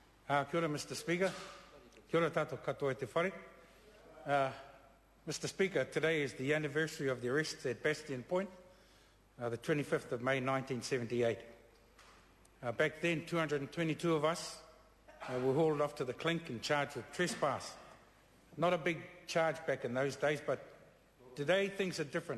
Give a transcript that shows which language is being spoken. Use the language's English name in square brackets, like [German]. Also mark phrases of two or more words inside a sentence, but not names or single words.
[Māori] Kia ora, [English] Mr. Speaker. [Māori] Kia ora tātou katoa te whare. [English] Mr. Speaker, today is the anniversary of the arrests at Bastion Point, the 25th of May 1978. Back then, 222 of us were hauled off to the clink and charged with trespass. Not a big charge back in those days, but today things are different.